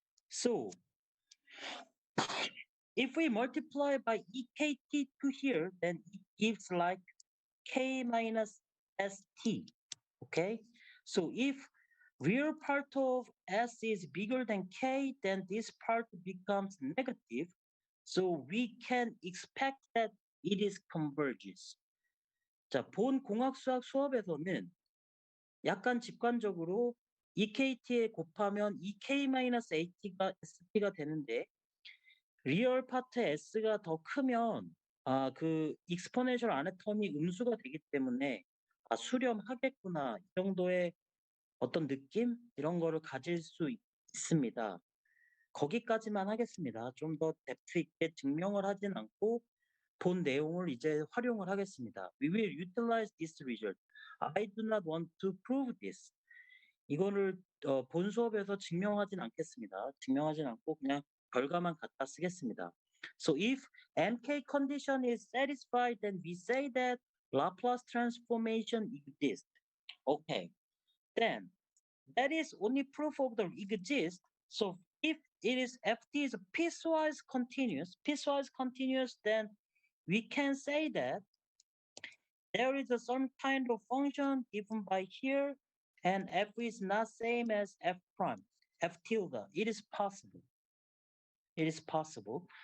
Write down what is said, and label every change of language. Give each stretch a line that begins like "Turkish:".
English: So if we multiply by ekt to here, then it gives like k minus st. Okay, so if real part of s is bigger than k, then this part becomes negative. So we can expect that it is converges.
Korean: 자, 본 공학수학 수업에서는 약간 직관적으로 EKT에 곱하면 EK-AT가 ST가 되는데 리얼 파트 S가 더 크면 그 익스포넨셜 안의 텀이 음수가 되기 때문에 '아 수렴하겠구나.' 이 정도의 어떤 느낌 이런 거를 가질 수 있습니다. 거기까지만 하겠습니다. 좀 더 뎁스 있게 증명을 하진 않고 본 내용을 이제 활용을 하겠습니다.
English: We will utilize this result. I do not want to prove this.
Korean: 이거를 본 수업에서 증명하진 않겠습니다. 증명하진 않고 그냥 결과만 갖다 쓰겠습니다.
English: So if MK condition is satisfied, then we say that Laplace transformation exists. Okay. Then that is only proof of the exist. So if it is ft is piecewise continuous, then we can say that there is some kind of function given by here, and f is not same as f prime. F tilde. It is possible. It is possible.